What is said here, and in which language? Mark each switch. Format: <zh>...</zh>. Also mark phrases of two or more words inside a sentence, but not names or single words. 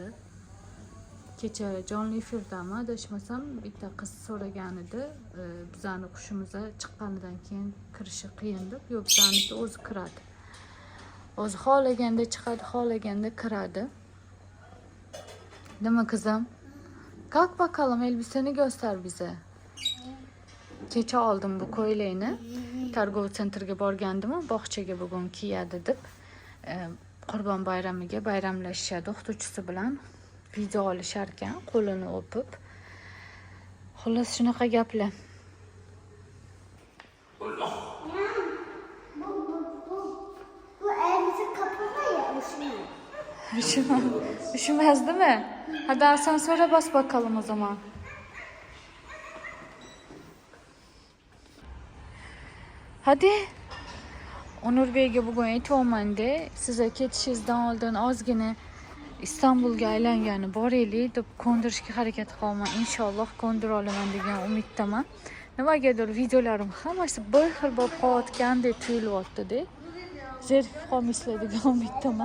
<uz>Kecha jonli efirdami adashmasam bitta qiz so'ragan edi. Bizani qushimizga chiqqanidan keyin kirishi qiyin deb. Yo'q, bizaniki o'zi kiradi. O'zi xohlaganda chiqadi, xohlaganda kiradi. Nima qizim?</uz> <tr>Kalk bakalım, elbiseni göster bize.</tr> <uz>Kecha oldim bu ko'ylakni. Targov sentrga borgandim, bog'chaga bugun kiyadi deb. Qurbon bayramiga bayramlashishadi o'qituvchisi bilan. Video olishar ekan, qo'lini o'pib. Xullas shunaqa gaplar.</uz> <tr>Bu elbise kapalı ya, üşümüyor. Üşümez değil mi? Hadi asansöre bas bakalım o zaman. Hadi.</tr> <uz>Onur Bey'e bugün aytayman-da, size ketishingizdan oldin ozgina İstanbulga aylangani boraylik deb ko'ndirishga harakat qilaman. Inshaalloh ko'ndira olaman degan umiddaman. Nimagadir videolarim hammasi bir xil bo'lib qolayotgandek tuyulyapti-da. Zerikib qolmaysizlar degan umiddaman.</uz>